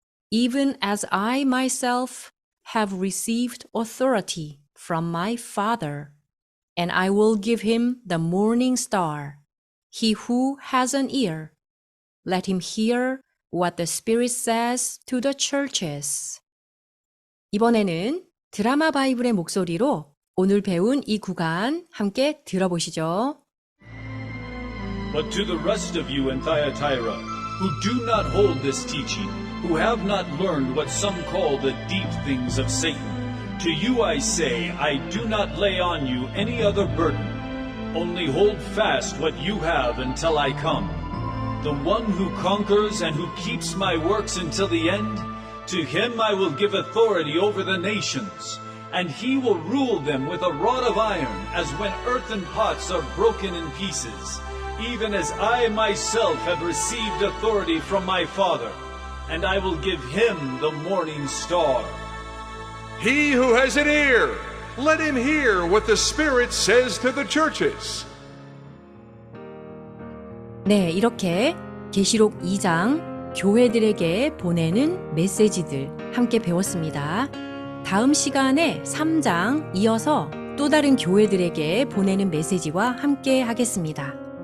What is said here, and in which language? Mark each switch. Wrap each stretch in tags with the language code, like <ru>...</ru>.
<en>even as I myself have received authority from my Father, and I will give him the morning star. He who has an ear, let him hear what the Spirit says to the churches.</en> <ko>이번에는 드라마 바이블의 목소리로 오늘 배운 이 구간 함께 들어보시죠.</ko> <en>But to the rest of you in Thyatira, who do not hold this teaching, who have not learned what some call the deep things of Satan, to you I say, I do not lay on you any other burden. Only hold fast what you have until I come. The one who conquers and who keeps my works until the end, to him I will give authority over the nations, and he will rule them with a rod of iron, as when earthen pots are broken in pieces, even as I myself have received authority from my Father, and I will give him the morning star. He who has an ear, let him hear what the Spirit says to the churches.</en> <ko>네, 이렇게 계시록 2장 교회들에게 보내는 메시지들 함께 배웠습니다. 다음 시간에 3장 이어서 또 다른 교회들에게 보내는 메시지와 함께 하겠습니다.</ko>